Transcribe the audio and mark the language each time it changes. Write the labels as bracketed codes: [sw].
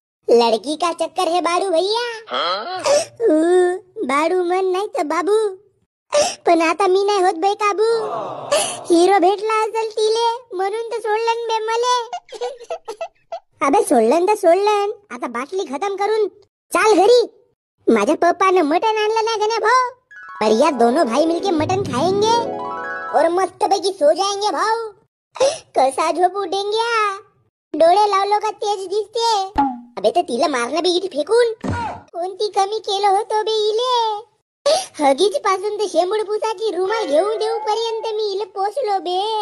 [hi] लड़की का चक्कर है बाडू भैया. [mr] बाडू मन नाही तर बाबू. पण आता मी नाही होत बे काबू. हिरो भेटला असेल तिले, म्हणून तर सोडलं बे मले. अबे सोडलं तर सोडलं, आता बाटली खतम करून चाल घरी. माझ्या पप्पाने मटन आणलं ना गण्या भाऊ, [hi] पर या दोनों भाई मिलके मटन खाएंगे और [mr] मस्त पैकी [hi] सो जाएंगे भाऊ. [mr] कसा झोपू डेंग्या? डोळे लावलो का तेज दिसते. अबे तर तिला मारणं बी इथे फेकून. कोणती कमी केलं होतं बे इले. हगीच पासून तर शेंबूड पुसाची रुमाल घेऊन देऊ पर्यंत मी इले पोचलो बे.